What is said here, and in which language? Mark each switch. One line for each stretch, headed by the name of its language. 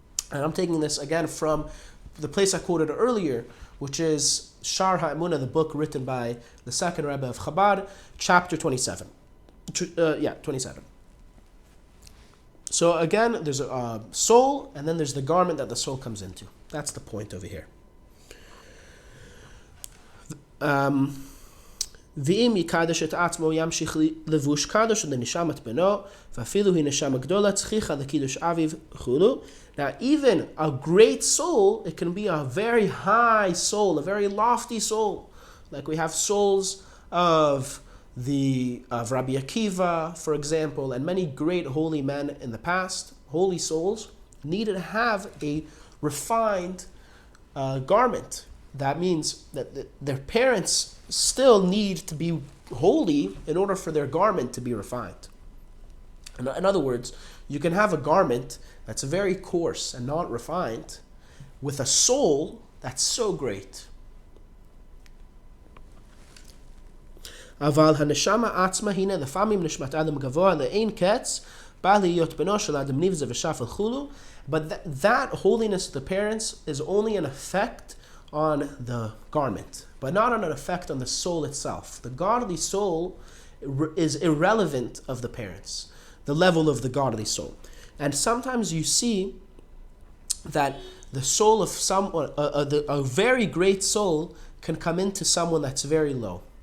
English: And I'm taking this again from the place I quoted earlier, which is Shar HaEmunah, the book written by the second Rebbe of Chabad, chapter 27. 27. So again, there's a soul, and then there's the garment that the soul comes into. That's the point over here.
Hebrew: ואם יקדש את עצמו ימשיך לבוש קדוש לנשמת בנו ואפילו היא נשמה גדולה צריכה לקידוש אביו וכו'.
English: Now even a great soul, it can be a very high soul, a very lofty soul. Like we have souls of Rabbi Akiva, for example, and many great holy men in the past, holy souls, needed to have a refined garment. That means that their parents still need to be holy in order for their garment to be refined. In other words, you can have a garment that's very coarse and not refined with a soul that's so great.
Hebrew: אבל הנשמה עצמה הנה לפעמים נשמת אדם גבוה לאין קץ בא להיות בנו של אדם נבזה ושפל חולו.
English: But that holiness of the parents is only an effect on the garment, but not an effect on the soul itself. The godly soul is irrelevant of the parents, the level of the godly soul. And sometimes you see that the soul of someone, a very great soul, can come into someone that's very low.